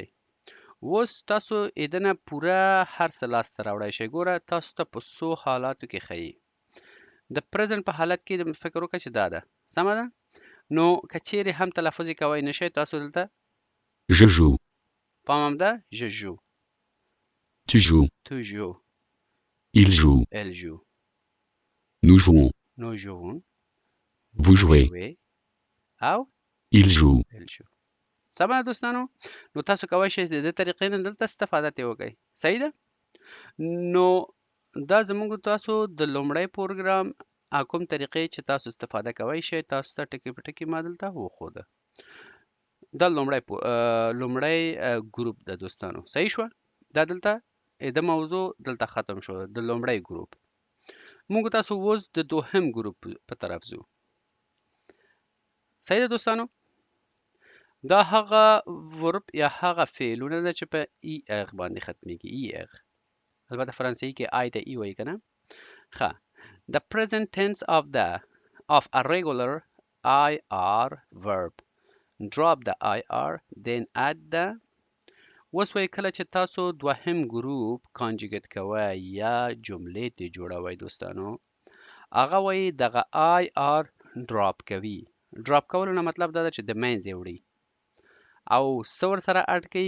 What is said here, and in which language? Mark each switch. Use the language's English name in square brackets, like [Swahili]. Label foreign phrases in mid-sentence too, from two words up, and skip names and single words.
[Pashto] اوس تاسو ایدنه پوره هر څه لاسته راوړی شئ. ګوره تاسو ته په څو حالاتو کې ښیي. د پرزنټ په حالت کې فکر وکړه چې دا ده، سمه ده. نو که چیرې هم تلفظ یې کوی نه شئ، تاسو دلته [French] Je joue. [Pashto] پام هم ده، [French] je joue، Tu joues. tu joues، Il joue. elle joue، Nous jouons. nous jouons، Vous jouez. jouez او Il joue. elle joue. [Pashto] سمه ده دوستانو. نو تاسو کولی شئ د دې طریقې نه دلته استفاده ترې وکړئ. صحیح ده. نو دا زموږ تاسو د لومړی پروګرام کوم طریقې چې تاسو استفاده کوی شئ، تاسو ته ټکي په ټکي ما دلته وښوده. دا لومړی ګروپ ده دوستانو. صحیح شوه. دا دلته د موضوع دلته ختم شو د لومړی ګروپ. موږ تاسو اوس د دوهم ګروپ په طرف ځو. صحیح ده دوستانو. دا هغه ورب یا هغه فعلونه ده چې په ای اغ باندې ختمیږي. ای اغ البته فرانسوي کې آی ته ای وایي که نه. ښه. [English] The present tense of a regular IR verb. Drop the IR then add the. [Pashto] اوس وایي کله چې تاسو دوهم ګروپ کانجوګیت کوئ یا جملې ترې جوړوئ دوستانو، هغه وایي دغه آی آر ډراپ کوي. ډراپ کولو نه مطلب دا ده چې د منځ یې وړي او څه ورسره اډ کوي.